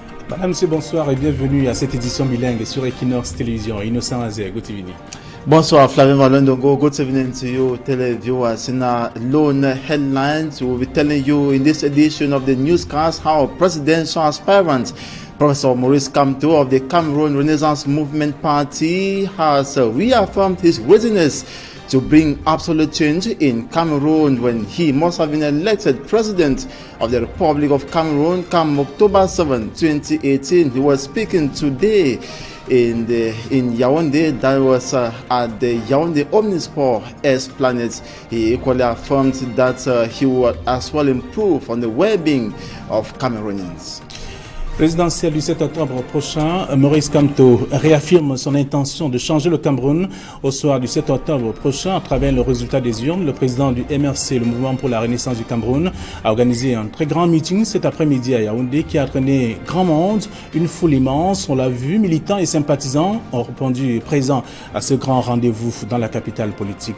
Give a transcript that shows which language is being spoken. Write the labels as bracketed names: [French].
[French] Madame, monsieur, bonsoir et bienvenue à cette édition bilingue sur Equinox Télévision. [English] Innocent Azé, good evening. [French] Bonsoir, Flavien Malondongo. [English] Good evening to you, televiewers. In our lone headlines, we'll be telling you in this edition of the newscast how presidential aspirant Professor Maurice Kamto of the Cameroon Renaissance Movement Party has reaffirmed his readiness to bring absolute change in Cameroon when he must have been elected president of the Republic of Cameroon come October 7, 2018. He was speaking today in Yaoundé, that was at the Yaoundé Omnisport Esplanade. He equally affirmed that he would as well improve on the well-being of Cameroonians. [French] Présidentielle du 7 octobre prochain, Maurice Kamto réaffirme son intention de changer le Cameroun au soir du 7 octobre prochain à travers le résultat des urnes. Le président du MRC, le Mouvement pour la Renaissance du Cameroun, a organisé un très grand meeting cet après-midi à Yaoundé qui a entraîné grand monde, une foule immense. On l'a vu, militants et sympathisants ont répondu présents à ce grand rendez-vous dans la capitale politique.